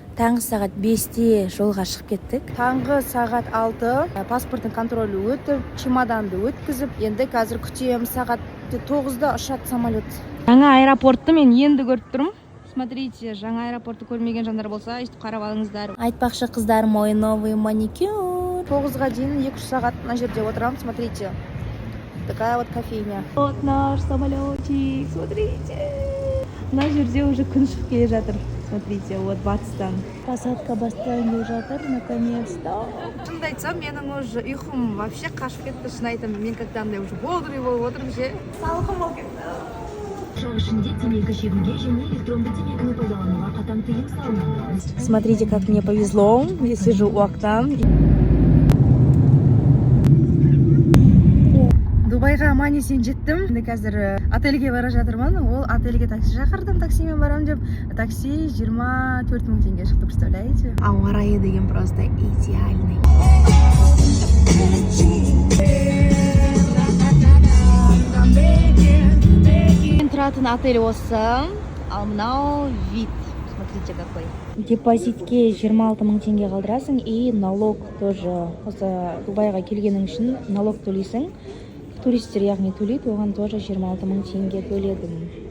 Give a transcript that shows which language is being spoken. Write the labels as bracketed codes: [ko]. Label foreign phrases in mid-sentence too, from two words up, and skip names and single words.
[kk] Таңғы сағат 5-те жолға шығып кеттік. Таңғы сағат 6 паспорттың контролі өтіп, чемоданды өткізіп, енді қазір күтем. Сағат 9-да ұшады самолет. Жаңа аэропортты мен енді көріп тұрмын. Смотрите, жаңа аэропортты көрмеген жандар болса, өйстіп қарап алыңыздар. Айтпақшы қыздар, [ru] мой новый маникюр. [kk] 9-ға дейін 2-3 сағат мына жерде отырамын. [ru] Смотрите, такая вот кофейня. Вот наш самолетик, смотрите. [kk] Мына жерде уже күн шығып келе жатыр. [ru] Смотрите, вот батыстан. [kk] Посадка басталып келе жатыр, наконец-то. Шынымды айтсам, менің уже ұйқым вообще қашып кетті. Шын айтамын, мен когда андай [ru] уже бодрый [kk] болып отырмын ше. Салқын болып кетті. [ru] Смотрите, как мне повезло. Я сижу у окна. [kk] Дубайға аман-есен жеттім. Енді қазір отельге бара жатырмын. Ол отельге такси шақырдым, таксимен барам деп. Такси 24 000 теңге шықты, представляете? Ауа райы деген [ru] просто идеальный. [kk] Мен тұратын отель осы. Ал мынау [ru] вид. Смотрите, какой. [kk] Депозитке 26 000 теңге қалдырасың [ru] и налог тоже. [kk] Осы Дубайға келгенің үшін налог төлейсің. Туристер яғни төлейді, оған тоже 26 000 теңге төледім.